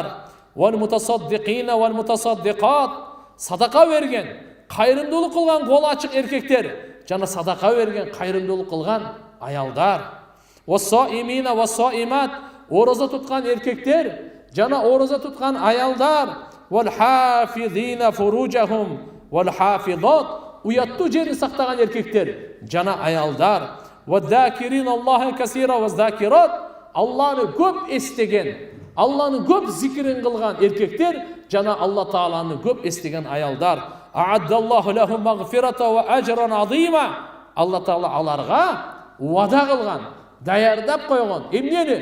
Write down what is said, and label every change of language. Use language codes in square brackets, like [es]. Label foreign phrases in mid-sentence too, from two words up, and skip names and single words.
[ar] والمتصدقين والمتصدقات. [ky] Садака берген, кайрымдуулук кылган кол ачык эркектер жана садака берген, кайрымдуулук кылган аялдар. [ar] والصائمين والصائمات. [ky] Ораза туткан эркектер жана ораза туткан аялдар. [ar] والحافظين فروجهم والحافظات. [ky] Уяттуу жерин сактаган эркектер жана аялдар. [ar] والذاكرين الله كثيرا والذاكرات. [ky] Алланы көп эстеген, Алланы көп зикирин кылган эркектер жана Алла тааланы көп эстеген аялдар. [ar] أعد الله لهم مغفرة وأجرا عظيما. [ky] Алла таала аларга вада кылган, даярдап койгон эмнени?